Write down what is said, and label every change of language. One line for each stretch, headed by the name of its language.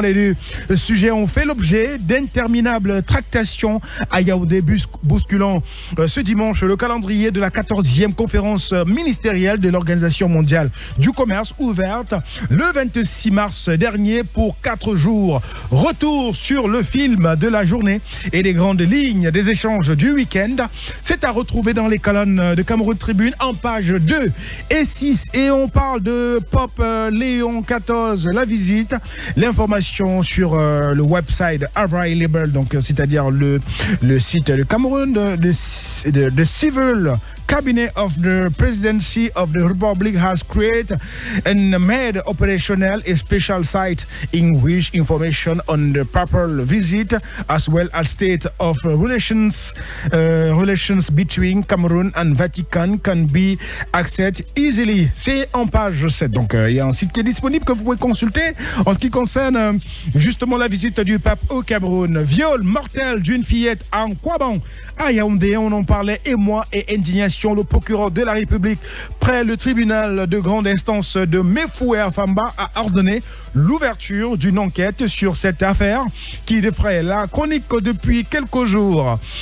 French: Les deux sujets ont fait l'objet d'interminables tractations à Yaoundé, bousculant ce dimanche le calendrier de la 14e conférence ministérielle de l'Organisation mondiale du commerce, ouverte le 26 mars dernier pour 4 jours. Retour sur le film de la journée et les grandes lignes des échanges du week-end. C'est à retrouver dans les colonnes de Cameroun Tribune en page 2 et 6. Et on parle de Pop Léon XIV, la visite. L'information sur le
English: website available,
French: donc c'est-à-dire le site de Cameroun, de
English: Civil Cabinet of the Presidency of the Republic has created and made operational a special site in which information on the papal visit as well as state of relations between Cameroon and Vatican can be accessed easily.
French: C'est en page 7. Donc il y a un site qui est disponible que vous pouvez consulter en ce qui concerne justement la visite du pape au Cameroun. Viol mortel d'une fillette en Ankwaban à Yaoundé, on en parlait, émoi et indignation. Le procureur de la République près le tribunal de grande instance de Mefoué-Afamba a ordonné l'ouverture d'une enquête sur cette affaire qui défraie la chronique depuis quelques jours.